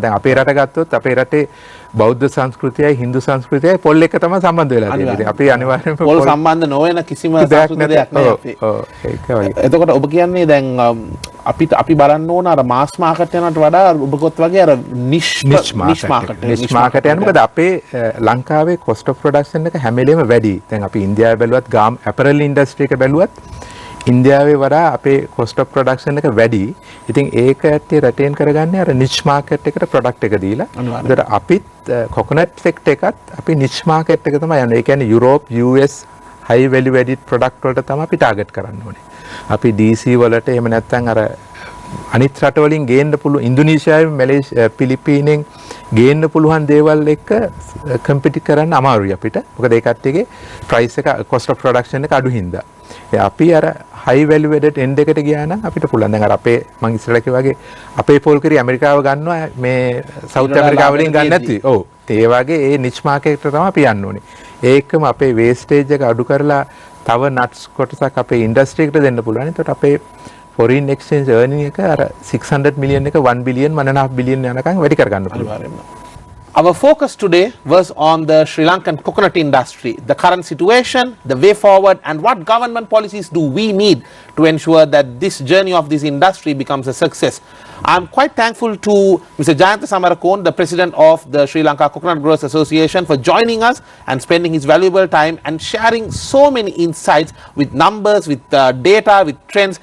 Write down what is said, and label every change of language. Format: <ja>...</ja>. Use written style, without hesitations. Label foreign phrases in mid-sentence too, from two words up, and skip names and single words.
<si>දැන් අපේ රට ගත්තොත් අපේ රටේ බෞද්ධ සංස්කෘතියයි හින්දු සංස්කෘතියයි පොල් එක තමයි සම්බන්ධ වෙලා තියෙන්නේ. අපි අනිවාර්යයෙන්ම පොල් සම්බන්ධ නොවන කිසිම සංස්කෘතියක් නැහැ අපේ. එතකොට ඔබ කියන්නේ දැන් අපි බලන්න ඕන අර</si> <en>mass market</en> <si>යනට වඩා ඔබ කොත් වගේ අර</si> <en>niche market</en> <si>යන මොකද අපේ ලංකාවේ</si> <en>cost of production</en> <si>එක හැම වෙලේම වැඩි. දැන් අපි ඉන්දියාවේ බැලුවත්</si> <en>garment apparel industry</en> <si>එක බැලුවත් ඉන්දියාවේ වඩා අපේ</si> <en>cost of production</en> <si>එක වැඩි. ඉතින් ඒක ඇත්තේ රටෙන් කරගන්නේ අර</si> <en>niche market</en> <si>එකට product එක දීලා. ඒතර අපිත්</si> <en>coconut sector</en> <si>එකත් අපි</si> <en>niche market</en> <si>එක තමයි යන්නේ. ඒ කියන්නේ යුරෝප්,</si> <en>US high value added product</en> <si>වලට තමයි අපි target කරන්න ඕනේ. අපි DC වලට එහෙම නැත්නම් අර අනිත් රටවලින් ගේන්න පුළුවන් ඉන්දුනීසියාවේ, මැලේසියා, පිලිපීනෙන් ගේන්න පුළුවන් දේවල් එක්ක කම්පිටි කරන්න අමාරුයි අපිට. මොකද ඒ කට්ටියගේ price එක</si> <en>cost of production</en> <si>එක අඩු හින්දා. අපි අර</si> <en>high value added end</en> <si>එකට ගියා නම් අපිට පුළුවන්. දැන් අර අපේ මං ඉස්සරලා කිව්වා වගේ අපේ පොල් කිරි ඇමරිකාව ගන්නවා මේ සවුත් ඇමරිකාව වලින් ගන්න නැති. ඔව්. ඒ වගේ ඒ නිච් මාකට් එකට තමයි අපි යන්න ඕනේ. ඒකම අපේ වේස්ටේජ් එක අඩු කරලා තව නට්ස් කොටසක් අපේ ඉන්ඩස්ට්‍රි එකට දෙන්න පුළුවන්. ඒකට අපේ</si> <en>foreign exchange earning</en> <si>එක අර 600 million එක 1 billion 1.5 billion යනකම් වැඩි කරගන්න පුළුවන්.</si> <en>Our focus today was on the Sri Lankan coconut industry, the current situation, the way forward, and what government policies do we need to ensure that this journey of this industry becomes a success. I'm quite thankful to Mr. Jayantha Samarakone, the president of the Sri Lanka Coconut Growers Association, for joining us and spending his valuable time and sharing so many insights with numbers, with data, with trends.</en>